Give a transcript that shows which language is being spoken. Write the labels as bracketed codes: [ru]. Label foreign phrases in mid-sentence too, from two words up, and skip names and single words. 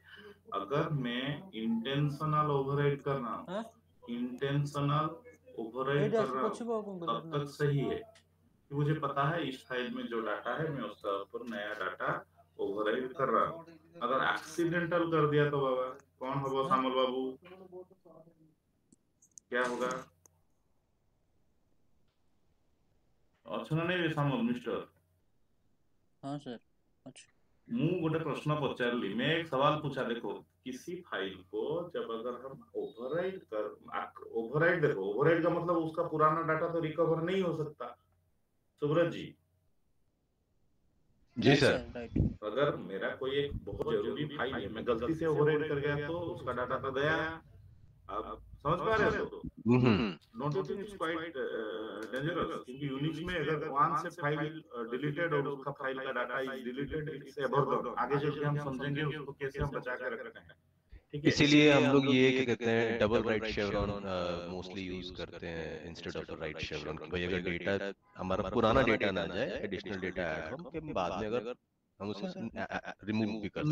[hi] अगर मैं [en] intentional override [hi] कर रहा हूँ, [en] intentional override [hi] कर रहा हूँ तब तक सही है कि मुझे पता है इस फाइल में जो डाटा है मैं उसका ऊपर नया डाटा ओवरराइड कर रहा हूँ। अगर एक्सीडेंटल कर दिया तो बाबा कौन होगा, सामल बाबू क्या होगा? अच्छा नहीं सामल मिस्टर, हाँ सर। अच्छा [or] ମୁଁ ଗୋଟେ ପ୍ରଶ୍ନ ପଚାରିଲି, [hi] मैं एक सवाल पूछा, देखो किसी फाइल को जब अगर हम ओवरराइड देखो, ओवरराइड का मतलब उसका पुराना डाटा तो रिकवर नहीं हो सकता, सुब्रत जी। जी सर। राइट। अगर मेरा कोई एक बहुत जरूरी फाइल है, मैं गलती से ओवरराइड कर गया तो उसका डाटा तो गया। आप समझ पा रहे हो? [en] don't you think it's quite dangerous, [hi] क्योंकि यूनिक्स में अगर वन से [en] file deleted [hi] और उसका फाइल का [en] data is deleted, it's evergone, [hi] आगे चल के हम समझेंगे उसको कैसे हम बचा के रखते हैं। ठीक है, इसीलिए हम लोग ये क्या कहते हैं [en] double right chevron mostly use [hi] करते हैं [en] instead of right chevron, [hi] कि भाई अगर डेटा हमारा पुराना डेटा ना जाए, [en] additional data add [hi] हो, कि बाद में अगर हम उसे रिमूव भी कर